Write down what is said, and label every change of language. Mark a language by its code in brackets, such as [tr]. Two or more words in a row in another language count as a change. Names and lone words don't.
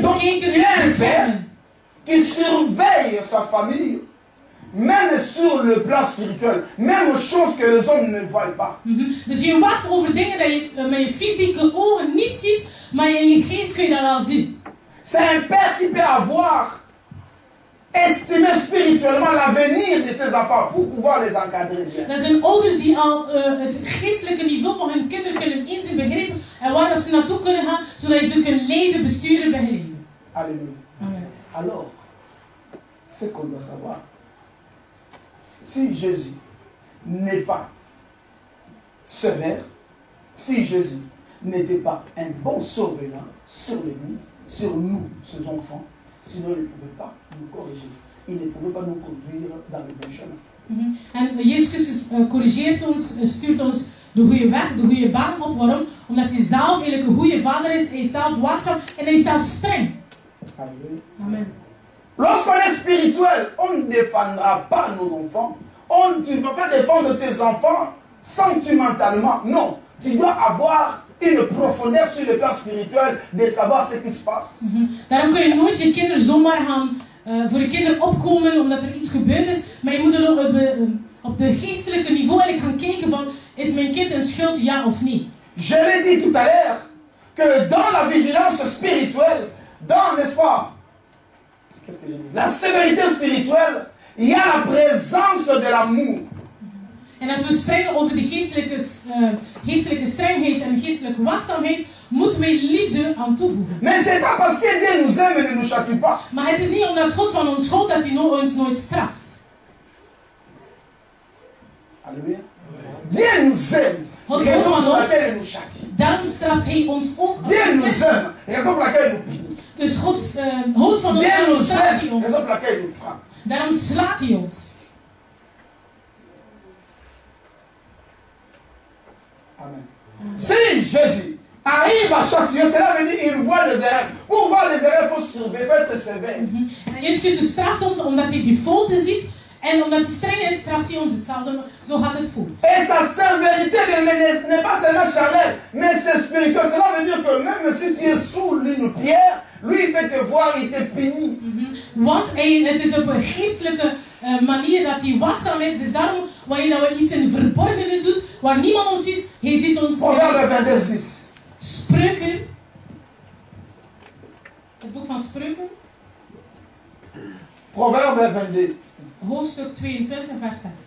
[fr] Donc, [nl] bekijken [fr] il y a [nl] en [fr] un père [nl] beschermen. [fr] qui surveille sa famille, même sur le plan spirituel, même aux choses que les hommes ne voient pas. [nl] Dus je wacht over dingen dat je met je fysieke ogen niet ziet, maar in je geest kun je dat wel zien. [fr] C'est un père qui peut avoir estimé spirituellement l'avenir de ses enfants pour pouvoir les encadrer bien. [nl] Dat zijn ouders die al het geestelijke niveau van hun kinderen kunnen inzien, begrijpen en waar dat ze naartoe kunnen gaan, zodat je ze kunnen leiden, besturen, begeleiden. [fr] Alléluia. Amen. Alors, ce qu'on doit savoir, si Jésus n'est pas sévère, si Jésus n'était pas un bon surveillant sur l'Église, sur nous, ses enfants, sinon il ne pouvait pas nous corriger. Il ne pouvait pas nous conduire dans le bon chemin. [nl] En Jezus Christus corrigeert ons, stuurt ons de goede weg, de goede baan op. Waarom? Omdat hij zelf eigenlijk een goede vader is, hij is zelf waakzaam en hij is zelf streng. [fr] Alléluia. Amen. Lorsqu'on est spirituel, on ne défendra pas nos enfants. Tu ne vas pas défendre tes enfants sentimentalement. Non, tu dois avoir une profondeur sur le plan spirituel de savoir ce qui se passe. [nl] Daarom kun je nooit je kinderen zomaar gaan voor je kinderen opkomen omdat er iets gebeurd is. Maar je moet er op de geestelijke niveau eigenlijk gaan kijken van, is mijn kind een schuld, ja of nee? [fr] Je l'ai dit tout à l'heure, que dans la vigilance spirituelle, dans, n'est-ce pas, qu'est-ce que j'ai dit? La sévérité spirituelle, il y a la présence de l'amour. [nl] En als we spreken over de geestelijke strengheid en geestelijke waakzaamheid, moeten wij liefde aan toevoegen. [fr] Mais c'est pas parce que Dieu nous aime et ne nous châtie pas. [nl] Maar het is niet omdat God van ons houdt dat hij ons nooit straft. [fr] Alléluia. Dieu nous aime. Raison pour laquelle il nous châtie. [nl] Daarom straft hij ons ook. [fr] Dieu nous aime. Raison pour laquelle il nous punit. [nl] Dus God houdt van ons, [fr] Dieu [nl] daarom [fr] nous [nl] straft hij [fr] aime. [nl] ons. [fr] Raison pour laquelle il nous frappe. [nl] Daarom slaat hij ons. Amen. [fr] Si Jésus arrive à châtier, cela veut dire qu'il voit les erreurs. Pour voir les erreurs, il faut surveiller, il faut être sévère. [nl] En Jezus Christus straft ons omdat hij die fouten ziet. En omdat hij streng is, straft hij ons hetzelfde. Zo gaat het voort. [fr] Et sa sévérité n'est pas seulement charnelle, mais c'est spirituel. Cela veut dire que même si tu es sous une pierre, lui il peut te voir, il te punit. [nl] Want het is op een geestelijke manier dat hij waakzaam is. Dus daarom, wanneer dat we iets in verborgene doet, waar niemand ons ziet, hij ziet ons. [fr] Proverbe 26. [nl] Spreuken. Het boek van Spreuken. [fr] Proverbe 22. [nl] Hoofdstuk 22, vers 6.